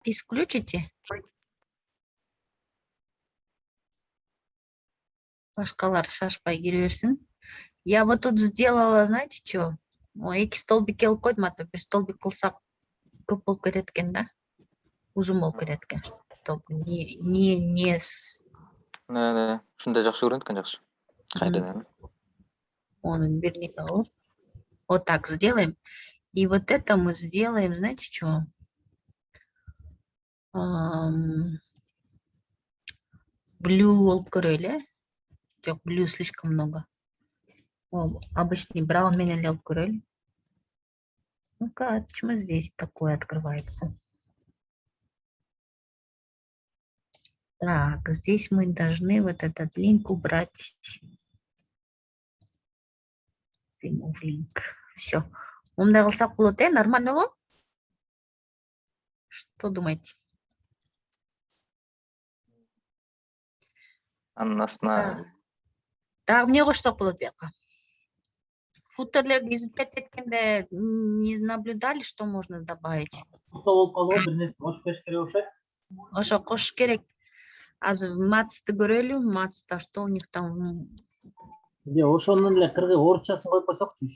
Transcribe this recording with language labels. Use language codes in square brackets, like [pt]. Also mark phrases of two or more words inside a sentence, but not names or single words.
[ru] Запись включите. [ky] Башкалар шашпай кире берсин. [ru] Я вот тут сделала, знаете, что? [ky] Эки столбик келип койдум, [ru] а то [ky] бир столбик кылсак көп болуп кетет экен да. Узун болуп кетет экен. [ru] Чтоб не Да. [ky] Ушундай жакшы көрүнөт экен, жакшы. Кайрадан. [ru] он вернее кылып. Вот так сделаем. И вот это мы сделаем, знаете, что? [ky] Блю болуп көрөлү, э? Жок, [ru] блю слишком много. [ky] Обычный браун менен эле алып көрөлү. [ru] Ну-ка, почему здесь такое открывается? Так, здесь мы должны вот этот линк убрать. [en] Remove link. [ru] Все. [ky] Мындай кылсак болот, нормально болот? [ru] Что думаете? [ky] Анын астына Дагы эмне коштук болот бияка? [ru] Футерлерди изучать эткенде не наблюдали, что можно добавить? [ky] болуп калды, бир нерсе кошуп бериш керек окшойт. Ошо кошуш керек. Азыр матсты көрөлү. [ru] Матста что у них там? [ky] Ошонун эле кыргыз орусчасын коюп койсокчу еще.